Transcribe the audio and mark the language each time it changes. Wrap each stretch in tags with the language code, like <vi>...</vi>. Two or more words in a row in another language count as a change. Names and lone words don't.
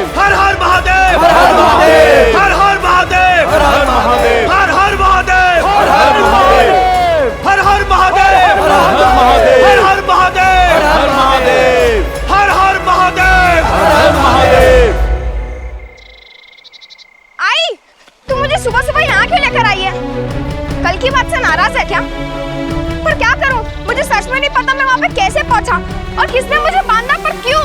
<hi>हर हर महादेव, हर हर महादेव, हर हर महादेव, हर हर महादेव, हर हर महादेव, हर हर महादेव, हर हर महादेव, हर हर महादेव, हर हर महादेव, हर हर महादेव, हर हर महादेव, हर हर महादेव। आई, तू मुझे सुबह सुबह यहाँ क्यों लेकर आई है? कल की बात से नाराज है क्या? पर क्या करूं? मुझे सच में नहीं पता मैं वहाँ पे कैसे पहुँचा और किसने मुझे बांधा, पर क्यों?</hi>